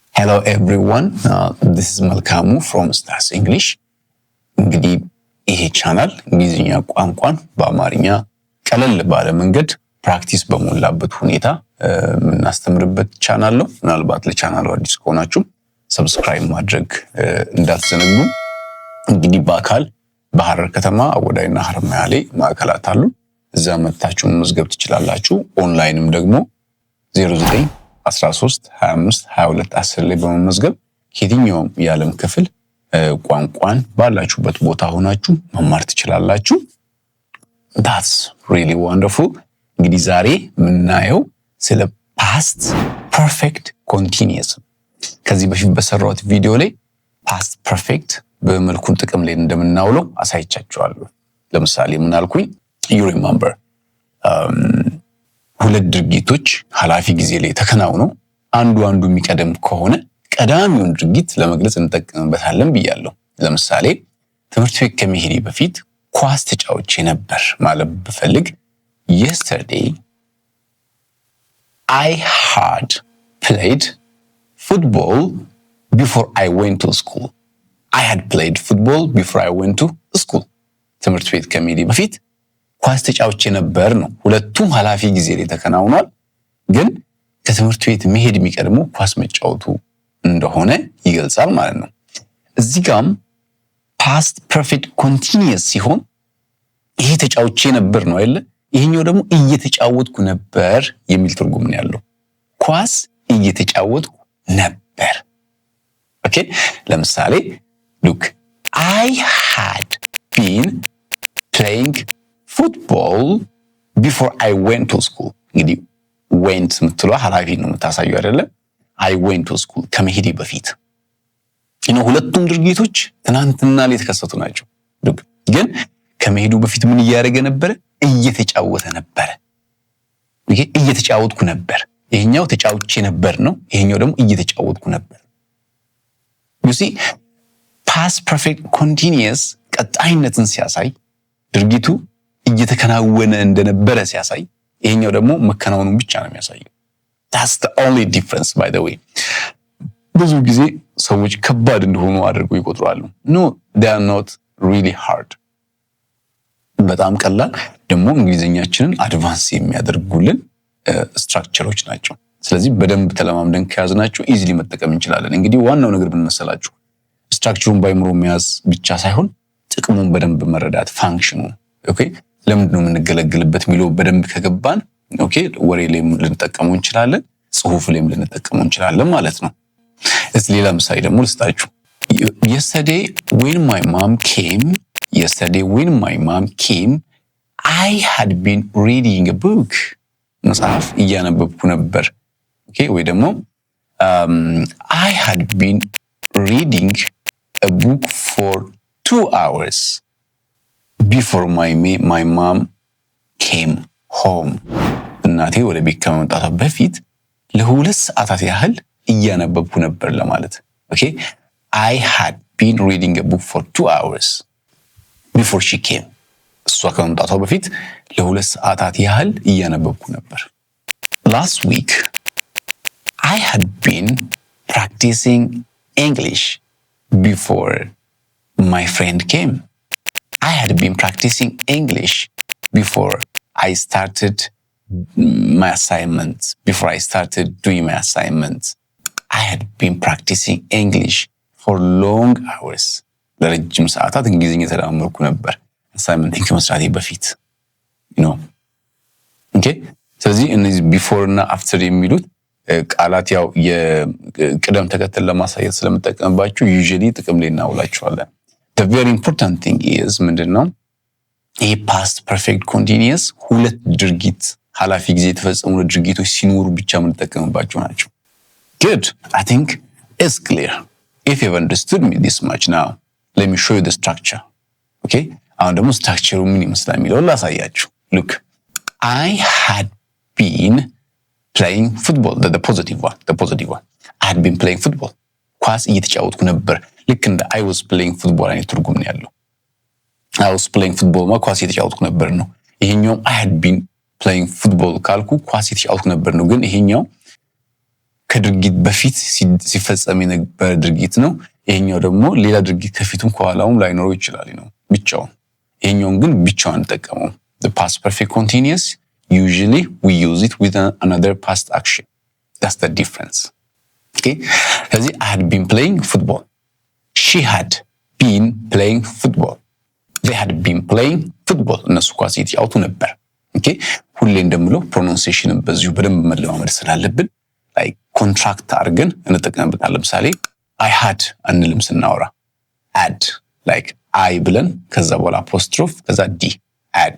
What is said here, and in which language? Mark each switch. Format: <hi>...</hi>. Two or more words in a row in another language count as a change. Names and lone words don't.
<en>Hello everyone, this is Malkamu from Stars English.</en> <am>እንግዲህ ይሄ ቻናል እንግሊዝኛ ቋንቋን በአማርኛ ቀለል ባለ መንገድ ፕራክቲስ በሞላበት ሁኔታ የምናስተምርበት ቻናል ነው። ምናልባት ለቻናሉ አዲስ ከሆናችሁ ሰብስክራይብ ማድረግ እንዳትዘነጉ። እንግዲህ በአካል በሐረር ከተማ አወዳይና ሐረማያ ላይ ማዕከላት አሉ። እዛ መጥታችሁ መዝገብ ትችላላችሁ። ኦንላይንም ደግሞ 09 13 25 22 10 ላይ በመመዝገብ የትኛውም የዓለም ክፍል ቋንቋን ባላችሁበት ቦታ ሆናችሁ መማር ትችላላችሁ።</am> <en>That's really wonderful.</en> <am>እንግዲህ ዛሬ የምናየው ስለ</am> <en>past perfect continuous።</en> <am>ከዚህ በፊት በሰራሁት ቪዲዮ ላይ</am> <en>past perfect</en> <am>በመልኩን ጥቅም ላይ እንደምናውለው አሳይቻችኋለሁ። ለምሳሌ ምን አልኩኝ?</am> <en>You remember</en> <am>ሁለት ድርጊቶች ኃላፊ ጊዜ ላይ ተከናውነው አንዱ የሚቀደም ከሆነ ቀዳሚውን ድርጊት ለመግለጽ እንጠቀምበታለን ብያለሁ። ለምሳሌ ትምህርት ቤት ከመሄዴ በፊት ኳስ ተጫውቼ ነበር ማለት ብፈልግ</am> <en>yesterday I had played football before I went to school. I had played football before I went to school.</en> <am>ትምህርት ቤት ከመሄዴ በፊት ኳስ ተጫውቼ ነበር ነው። ሁለቱም ኃላፊ ጊዜ ላይ ተከናውኗል። ግን ከትምህርት ቤት መሄድ የሚቀድመው ኳስ መጫወቱ እንደሆነ ይገልጻል ማለት ነው። እዚህ ጋርም</am> <en>past perfect continuous</en> <am>ሲሆን ይሄ ተጫውቼ ነበር ነው አይደል? ይሄኛው ደግሞ እየተጫወትኩ ነበር የሚል ትርጉም ነው ያለው። ኳስ እየተጫወትኩ ነበር። ኦኬ፣ ለምሳሌ</am> <en>look, I had been playing football before I went to school.</en> <am>እንግዲህ went ምትለው ኃላፊ ነው የምታሳየው አይደለ?</am> <en>I went to school</en> <am>ከመሄዴ በፊት ሁለቱም ድርጊቶች ትናንትና ላይ የተከሰቱ ናቸው። ግን ከመሄዱ በፊት ምን እያደረገ ነበረ? እየተጫወተ ነበረ። ይሄ እየተጫወትኩ ነበር። ይሄኛው ተጫውቼ ነበር ነው። ይሄኛው ደግሞ እየተጫወትኩ ነበር።</am> <en>you see past perfect continuous</en> <am>ቀጣይነትን ሲያሳይ ድርጊቱ እየተከናወነ እንደነበረ ሲያሳይ፣ ይሄኛው ደግሞ መከናወኑን ብቻ ነው የሚያሳየው።</am> <en>That's the only difference by the way.</en> <am>ብዙ ጊዜ ሰዎች ከባድ እንደሆኑ አድርገው ይቆጥራሉ።</am> <en>No, they are not really hard.</en> <am>በጣም ቀላል ደግሞ እንግሊዘኛችንን አድቫንስ የሚያደርጉልን ስትራክቸሮች ናቸው። ስለዚህ በደንብ ተለማምደን ከያዝናቸው ኢዚሊ መጠቀም እንችላለን። እንግዲህ ዋናው ነገር ምን መሰላችሁ? ስትራክቸሩን ባይምሮ መያዝ ብቻ ሳይሆን ጥቅሙን በደንብ መረዳት፣ ፋንክሽኑ ኦኬ ለምን ነው የምንገለግልበት የሚለው በደንብ ከገባን ኦኬ ወሬ ላይ ልንጠቀመው እንችላለን፣ ጽሁፍ ላይም ልንጠቀመው እንችላለን ማለት ነው። እስኪ ሌላ ምሳሌ ደግሞ ልስጣችሁ።</am> <en>Yesterday when my mom came I had been reading a book.</en> <am>መጽሐፍ እያነበብኩ ነበር። ኦኬ ወይ ደግሞ</am> <en>I had been reading a book for 2 hours before my mom came home.</en> <am>እናቴ ወደ ቤት ከመምጣቷ በፊት ለ2 ሰዓታት ያህል እያነበብኩ ነበር ለማለት። ኦኬ</am> <en>I had been reading a book for 2 hours before she came.</en> <am>እሷ ከመምጣቷ በፊት ለ2 ሰዓታት ያህል እያነበብኩ ነበር።</am> <en>Last week I had been practicing English before my friend came. I had been practicing English before I started my assignments. Before I started doing my assignments, I had been practicing English for long hours.</en> <am>ለረጅም ሰዓታት እንግሊዝኛ ተለማመድኩ ነበር አሳይመንቲንግ ከመስራቴ በፊት ኦኬ። ስለዚህ እነዚህ ቢፎር እና አፍተር የሚሉት ቃላት ያው የቅደም ተከተል ለማሳየት ስለምጠቀምባችሁ ዩዥሊ ጥቅም ላይ እናውላችኋለን።</am> <en>The very important thing is</en> <am>ምንድነው? ይሄ</am> <en>past perfect continuous</en> <am>ሁለት ድርጊት ኃላፊ ጊዜ የተፈጸሙ ድርጊቶች ሲኖሩ ብቻ የምንጠቀምባቸው ናቸው። Good.</am> <en>I think it's clear. If you've understood me this much now, let me show you the structure.</en> <am>Okay? አሁን ደግሞ ስትራክቸሩ ምን ይመስላል የሚለውን ላሳያችሁ።</am> <en>Look, I had been playing football. The positive one. I had been playing football.</en> <am>ኳስ እየተጫወትኩ ነበር። ልክ እንደ</am> <en>I was playing football</en> <am>አይነት ትርጉም ነው ያለው።</am> <en>I was playing football</en> <am>ማለት ኳስ እየተጫወትኩ ነበር ነው። ይሄኛው</am> <en>I had been playing football</en> <am>ካልኩ ኳስ እየተጫወትኩ ነበር ነው። ግን ይሄኛው ከድርጊት በፊት ሲፈጸም የነበረ ድርጊት ነው። ይሄኛው ደግሞ ሌላ ድርጊት ከፊቱም ከኋላውም ላይኖረው ይችላል ነው ብቻውን። ይሄኛውን ግን ብቻውን እንጠቀመው።</am> <en>The past perfect continuous, usually we use it with another past action. That's the difference. Okay? ስለዚህ I had been playing football. She had been playing football. They had been playing football.</en> <am>እነሱ ኳስ እየተጫወቱ ነበር። ኦኬ ሁሌ እንደምለው ፕሮናንሴሽንን በዚሁ በደንብ መለማመድ ስላለብን ላይ ኮንትራክት አድርገን እንጠቀምበታለን። ለምሳሌ</am> <en>I had</en> <am>አንልም ስናወራ</am> <en>had like I</en> <am>ብለን ከዛ በኋላ አፖስትሮፍ ከዛ ዲ had.</am>